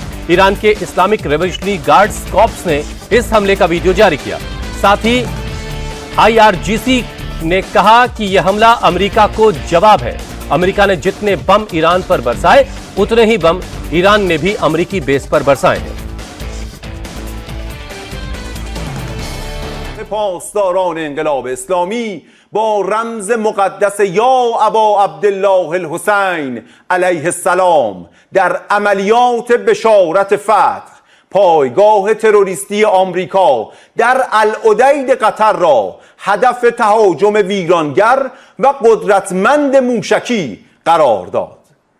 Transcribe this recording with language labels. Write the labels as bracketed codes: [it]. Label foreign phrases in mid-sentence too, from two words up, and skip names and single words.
[hi] ईरान के इस्लामिक रेवोल्यूशनरी गार्ड्स कॉर्प्स ने इस हमले का वीडियो जारी किया। साथ ही IRGC ने कहा कि यह हमला अमेरिका को जवाब है। अमेरिका ने जितने बम ईरान पर बरसाए उतने ही बम ईरान ने भी अमेरिकी बेस पर बरसाए हैं। [fa] پاسداران انقلاب اسلامی با رمز مقدس یا ابا عبدالله الحسین [ar] علیه السلام [fa] در عملیات بشارت فتح پایگاه تروریستی آمریکا در العدید قطر را هدف تهاجم ویرانگر و قدرتمند موشکی قرار داد.